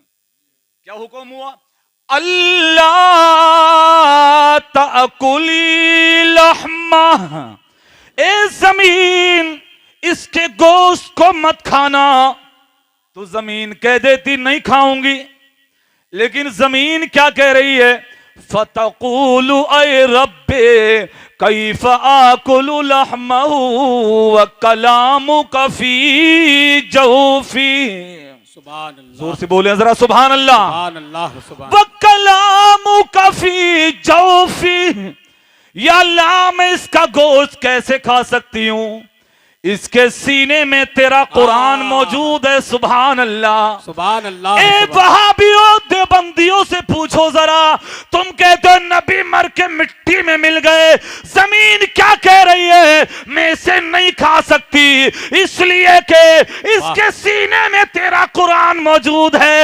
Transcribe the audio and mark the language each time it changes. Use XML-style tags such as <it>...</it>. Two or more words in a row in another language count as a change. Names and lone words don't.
<hi>क्या हुक्म हुआ?</hi> <ar>الله تأكلي لحمه.</ar> <hi>ए जमीन इसके गोश्त को मत खाना। तो जमीन कह देती नहीं खाऊंगी, लेकिन जमीन क्या कह रही है?</hi> <ar>فتقول أي رب كيف آكل لحمه وكلامك في جوفي. سبحان الله.</ar> <hi>जोर से बोले जरा</hi> <ar>سبحان الله. سبحان الله. سبحان. وكلامك في جوفي.</ar> <hi>या अल्लाह मैं इसका गोश्त कैसे खा सकती हूं? इसके सीने में तेरा कुरान मौजूद है।</hi> <ar>سبحان الله. سبحان الله.</ar> <hi>ए वहाबियों देवबंदियों से पूछो जरा, तुम कहते हो नबी मर के मिट्टी में मिल गए, जमीन क्या कह रही है, मैं इसे नहीं खा सकती इसलिए कि इसके सीने में तेरा कुरान मौजूद है।</hi>